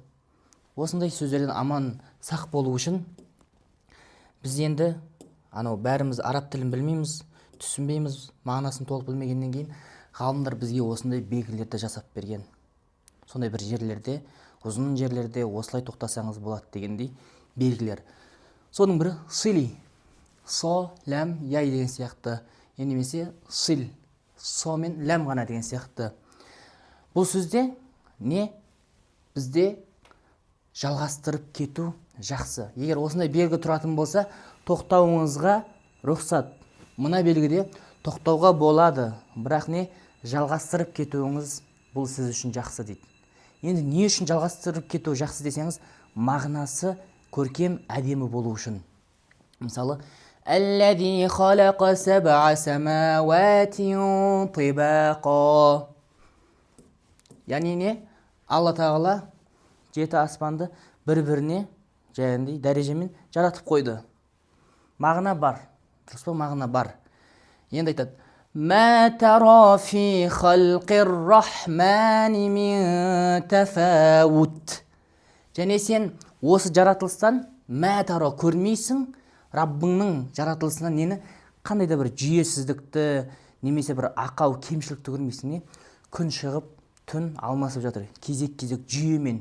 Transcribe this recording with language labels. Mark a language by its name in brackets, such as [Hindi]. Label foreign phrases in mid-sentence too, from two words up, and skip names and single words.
[Kazakh] Осындай сөздерден аман сақ болу үшін біз енді бәріміз араб тілін білмейміз, түсінбейміз, мағынасын толық білмегеннен кейін ғалымдар бізге осындай белгілерді жасап берген. Сондай бір жерлерде, ұзын жерлерде осылай тоқтасаңыз болады дегендей белгілер. Соның бірі сили. Со, ләм, яй деген сияқты. Немесе сил, со мен ләм ғана деген сияқты. Бұл сөзде не? Бізде жалғастырып кету жақсы. Егер осындай белгі тұратын болса, тоқтауыңызға рұқсат. Мына белгіде тоқтауға болады, бірақ не? Жалғастырып кетуіңіз бұл сіз үшін жақсы дейді. Енді не үшін жалғастырып кету жақсы десеңіз, мағынасы көркем, әдемі болу үшін. Мысалы, [Arabic] الذي خلق سبع سماوات طباقا. [Kazakh] Яғни не? Алла Тағала жеті аспанды бір-біріне жәйіндей дәрежемен жаратып қойды. Мағына бар. Дұрыс па? Мағына бар. Енді айтады: [Arabic] ما ترى في خلق الرحمن من تفاوت. [Kazakh] Және сен осы жаратылыстан [Arabic] ما ترى [Kazakh] көрмейсің, Раббыңның жаратылысынан нені? Қандай да бір жүйесіздікті, немесе бір ақау, кемшілікті көрмейсің. Не? Күн шығып, түн алмасып жатыр. Кезек-кезек жүйемен.